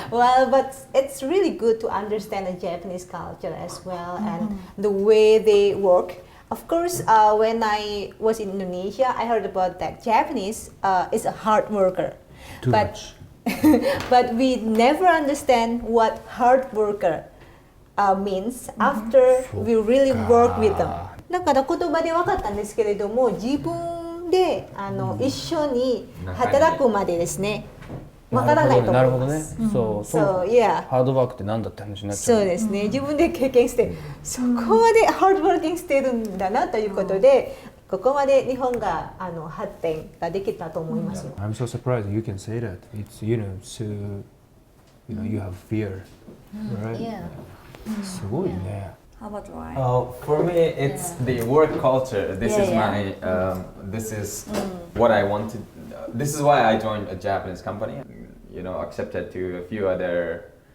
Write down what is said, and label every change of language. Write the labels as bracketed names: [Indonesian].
[English] Well, but it's really good to understand the Japanese culture as well and the way they work. Of course, when I was in Indonesia, I heard about that Japanese is a hard worker. Too much. But we never understand what hard worker means after we really work with them. [Japanese] だから言葉で分かったんですけれども、自分で一緒に働くまでですね、分からないと思います。そう、ハードワークって何だって話になっちゃう。そうですね。自分で経験して、そこまでハードワーキングしてるんだなということで、ここまで日本が発展ができたと思います。 [English] I'm so surprised you can say that. It's so you have fear, right? Yeah. [Japanese] すごいね。 [English] How about Ryan? For me, it's the work culture. This is my. This is what I wanted. This is why I joined a Japanese company. You know, accepted to a few other.